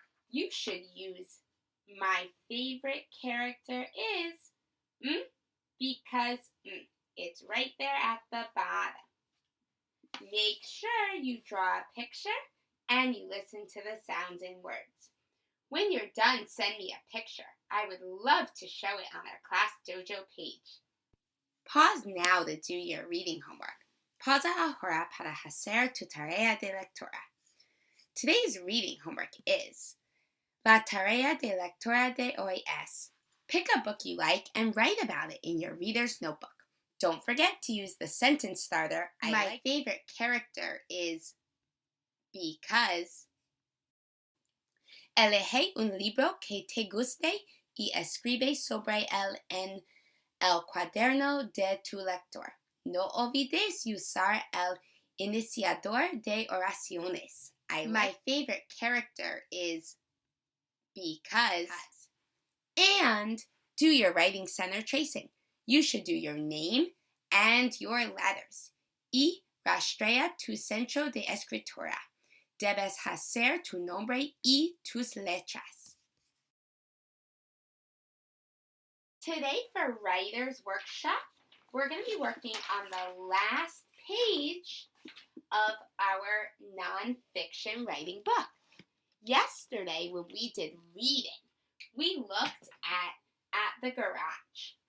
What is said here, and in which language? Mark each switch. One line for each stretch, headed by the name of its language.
English: You should use my favorite character is because it's right there at the bottom. Make sure you draw a picture and you listen to the sounds and words. When you're done, send me a picture. I would love to show it on our Class Dojo page. Pause now to do your reading homework.
Spanish: Pausa ahora para hacer tu tarea de lectura.
English: Today's reading homework is
Spanish: La tarea de lectura de hoy es.
English: Pick a book you like and write about it in your reader's notebook. Don't forget to use the sentence starter. My favorite character is because.
Spanish: Elige un libro que te guste y escribe sobre él en el cuaderno de tu lector. No olvides usar el iniciador de oraciones.
English: My favorite character is because. And do your writing center tracing. You should do your name and your letters.
Spanish: Y rastrea tu centro de escritura. Debes hacer tu nombre y tus letras.
English: Today for Writer's Workshop, we're going to be working on the last page of our nonfiction writing book. Yesterday, when we did reading, we looked at the garage.